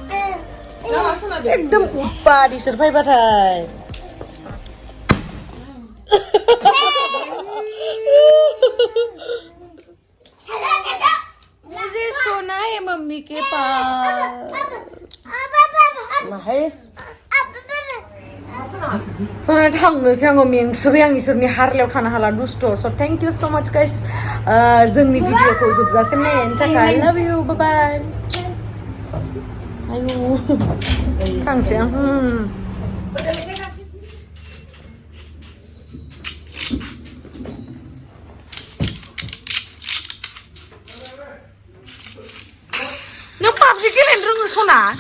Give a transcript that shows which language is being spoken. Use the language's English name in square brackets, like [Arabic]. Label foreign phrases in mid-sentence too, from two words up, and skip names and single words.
[Bodo] एकदम उपा इसोर फैबाथाय [Hindi] मुझे सोना है मम्मी के पास [Bodo] थांनोसै आङो मेंसोबाय आं इसोरनि हारलायाव थानो हाला दुस्ट' स [English] thank you so much guys [Bodo] जोंनि भिडिअखौ जोबजासिम नायनायनि थाखाय [English] I love you bye bye [Bodo] आयु थांसै आं नों पाबजि गेलेनो रोङो सना